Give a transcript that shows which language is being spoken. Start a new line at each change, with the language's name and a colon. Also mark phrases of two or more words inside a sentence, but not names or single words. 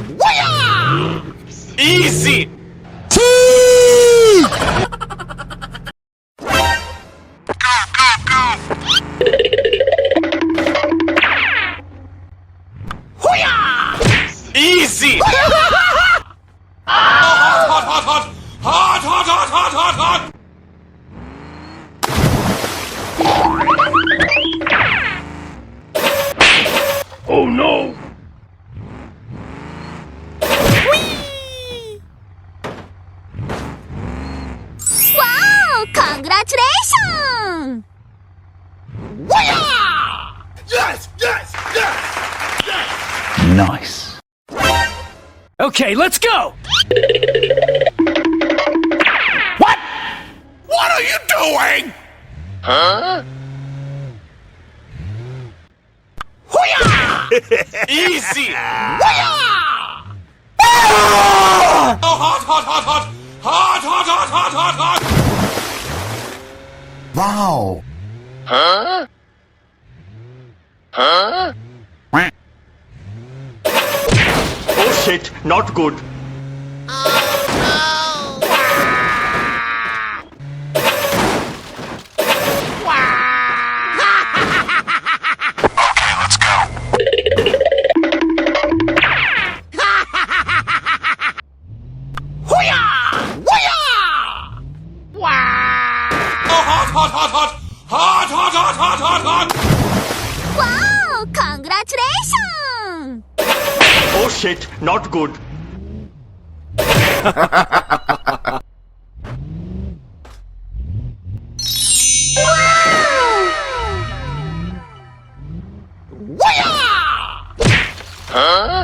English: Easy! Easy! Oh, hot, hot, hot, hot! Hot, hot, hot, hot, hot, hot! Oh no! Wow! Congratulations! Yes! Nice. Okay, let's go! What are you doing? Huh? Easy! Oh, hot, hot, hot, hot! Hot, hot, hot, hot, hot, hot! Wow! Huh? Oh shit, not good. Okay, let's go. Oh, hot, hot, hot, hot! Hot, hot, hot, hot, hot, hot! Wow! Congratulations! Oh shit, not good. Huh?